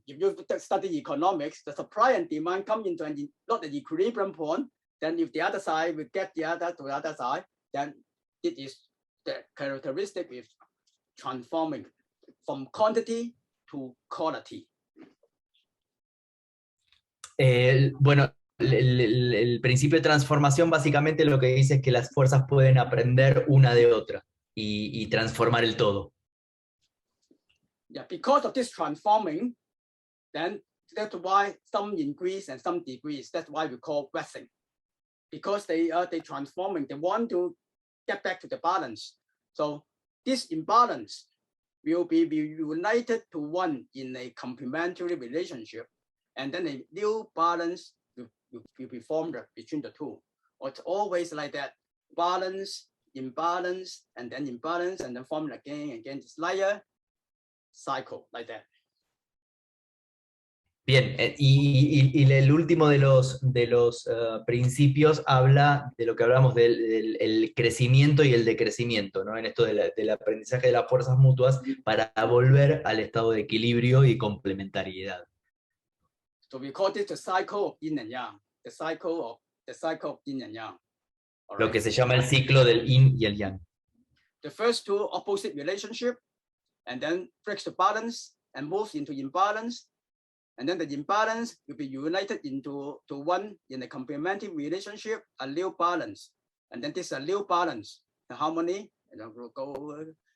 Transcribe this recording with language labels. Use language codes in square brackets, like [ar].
[en] If you study economics, the supply and demand come into not the equilibrium point. Then if the other side will get the other side, then it is the characteristic with transforming from quantity to quality. [es] Bueno, el principio de transformación básicamente lo que dice es que las fuerzas pueden aprender una de otra y transformar el todo. [en] Yeah, because of this transforming, then that's why some increase and some decrease. That's why we call waxing. Because they transforming, they want to get back to the balance. So this imbalance will be united to one in a complementary relationship, and then a new balance will be formed between the two. It's always like that: balance, imbalance, and then imbalance, and then form again. It's like a cycle like that. [es] Bien, y el último de los principios habla de lo que hablamos del crecimiento y el decrecimiento, ¿no? En esto del aprendizaje de las fuerzas mutuas para volver al estado de equilibrio y complementariedad. [en] So we call this the cycle of yin and yang, the cycle of yin and yang. All [es] Lo [en] right? [es] que se llama el ciclo del yin y el yang. [en] The first two opposite relationship, and then breaks the balance and moves into imbalance. And then the imbalance will be united into one in a complementary relationship, a new balance. And then this is a new balance, the harmony, and then we'll go over.